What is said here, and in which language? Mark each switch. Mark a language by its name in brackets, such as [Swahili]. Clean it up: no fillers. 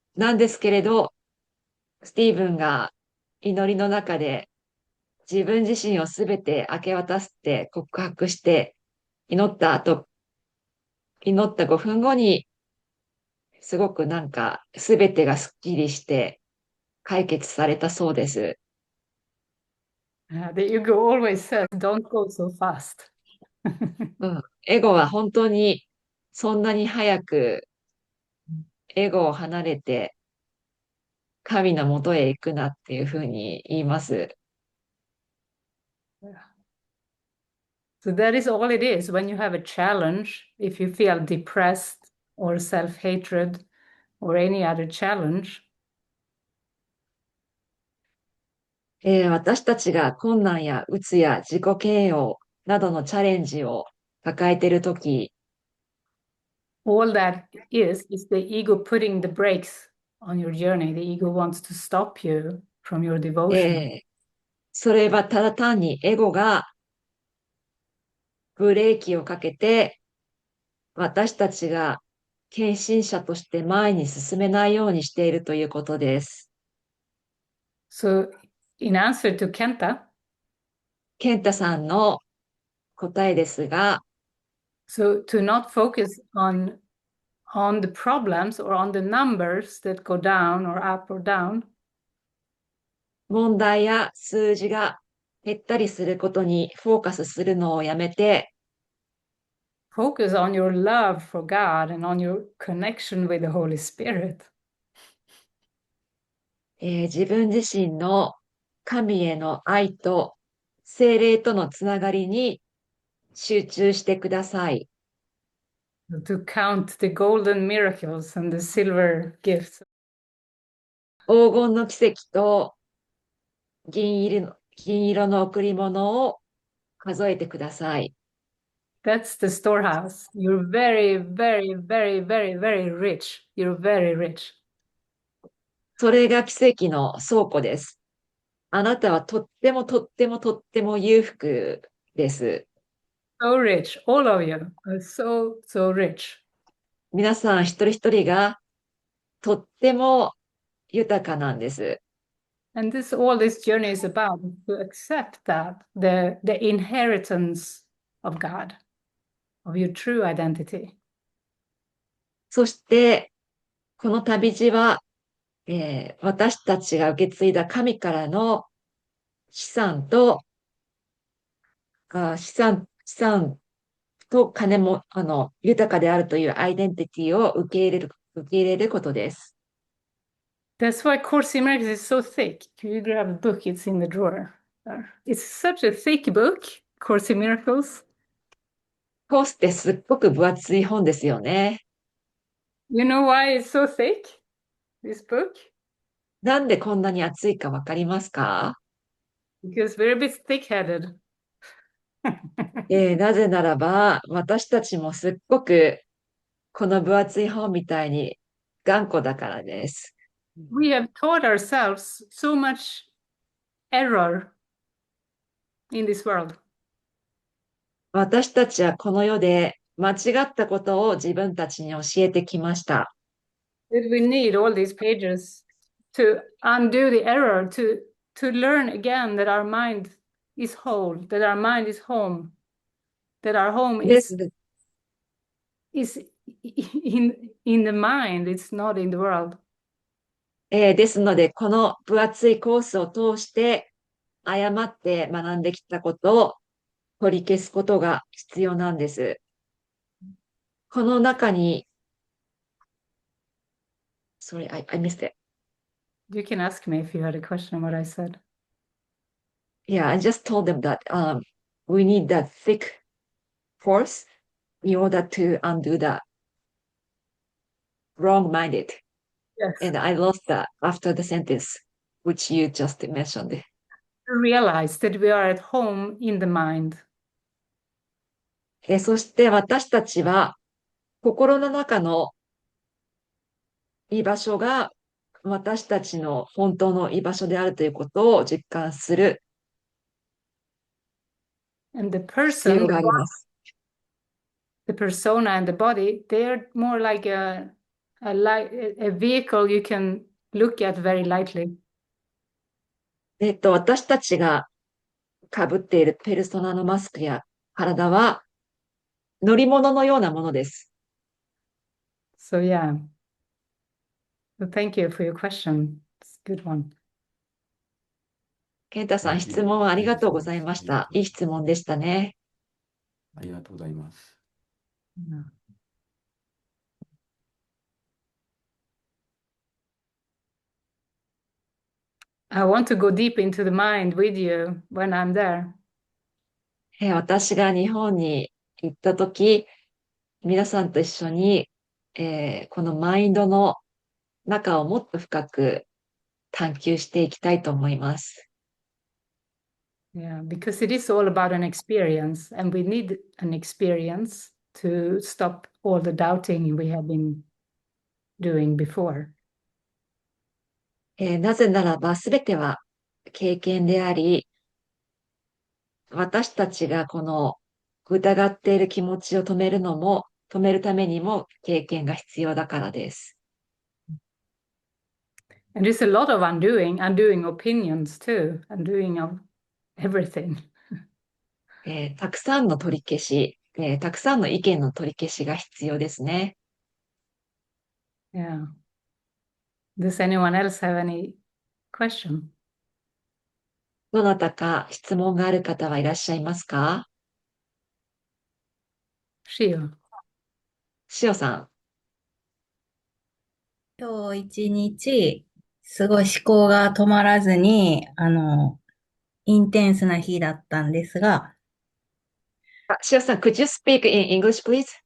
[Japanese] なんですけれど、スティーブンが祈りの中で自分自身をすべて明け渡すって告白して祈った5分後にすごくなんかすべてがスッキリして解決されたそうです。 [English] The ego always says, don't go so fast. [Japanese] うん。エゴは本当にそんなに早くエゴを離れて神のもとへ行くなっていうふうに言います。 [English] So that is all it is. When you have a challenge, if you feel depressed or self-hatred or any other challenge, [Japanese] 私たちが困難や鬱や自己嫌悪などのチャレンジを抱えているとき、 [English] all that is the ego putting the brakes on your journey. The ego wants to stop you from your devotion. [Japanese] それはただ単にエゴがブレーキをかけて私たちが献身者として前に進めないようにしているということです。 [English] So in answer to Kenta, [Japanese] ケンタさんの答えですが、 [English] so to not focus on the problems or on the numbers that go down or up or down, [Japanese] 問題や数字が減ったりすることにフォーカスするのをやめて、 [English] focus on your love for God and on your connection with the Holy Spirit. [Japanese] 自分自身の神への愛と精霊とのつながりに集中してください。 [English] To count the golden miracles and the silver gifts. [Japanese] 黄金の奇跡と銀色の贈り物を数えてください。 [English] That's the storehouse. You're very, very, very, very, very rich. You're very rich. [Japanese] それが奇跡の倉庫です。あなたはとってもとってもとっても裕福です。 [English] So rich. All of you are so, so rich. [Japanese] 皆さん一人一人がとっても豊かなんです。 [English] And all this journey is about to accept that the inheritance of God, of your true identity. [Japanese] そして、この旅路は、私たちが受け継いだ神からの資産と、資産と金も、豊かであるというアイデンティティを受け入れることです。 [English] That's why Course in Miracles is so thick. Can you grab a book? It's in the drawer. There. It's such a thick book, Course in Miracles. [Japanese] コースってすっごく分厚い本ですよね。 [English] You know why it's so thick, this book? [Japanese] なんでこんなに厚いかわかりますか？ [English] Because we're a bit thick-headed. [Japanese] なぜならば、私たちもすっごくこの分厚い本みたいに頑固だからです。 [English] We have taught ourselves so much error in this world. [Japanese] 私たちはこの世で間違ったことを自分たちに教えてきました。 [English] That we need all these pages to undo the error, to learn again that our mind is whole, that our mind is home, that our home [Japanese] で [English] is [Japanese] す。 [English] is in the mind, it's not in the world. [Japanese] ですので、この分厚いコースを通して誤って学んできたことを取り消すことが必要なんです。この中に、 [English] Sorry, I missed it. You can ask me if you had a question what I said. Yeah, I just told them that we need that thick force in order to undo the wrong-minded. Yes. And I lost that after the sentence, which you just mentioned. To realize that we are at home in the mind. [Japanese] そして私たちは心の中の居場所が私たちの本当の居場所であるということを実感する [English] And the [Japanese] 必要 [English] person, [Japanese] があります。 [English] the persona and the body, they're more like a vehicle you can look at very lightly. [Japanese] 私たちが被っているペルソナのマスクや体は乗り物のようなものです。 [English] So yeah. So thank you for your question. It's a good one. [Japanese] 健太さん、質問ありがとうございました。いい質問でしたね。ありがとうございます。 [English] Yeah. I want to go deep into the mind with you when I'm there. [Japanese] 私が日本に行ったとき、皆さんと一緒に、このマインドの中をもっと深く探求していきたいと思います。 [English] Yeah, because it is all about an experience, and we need an experience to stop all the doubting we have been doing before. [Japanese] なぜならば、すべては経験であり、私たちがこの疑っている気持ちを止めるためにも経験が必要だからです。 [English] And there's a lot of undoing opinions too, undoing of everything. [Japanese] たくさんの取り消し、たくさんの意見の取り消しが必要ですね。 [English] Yeah. Does anyone else have any question? [Japanese] どなたか質問がある方はいらっしゃいますか？ [English] Shio. [Japanese] しおさん。今日一日、すごい思考が止まらずに、インテンスな日だったんですが、 [English] しおさん、could you speak in English, please?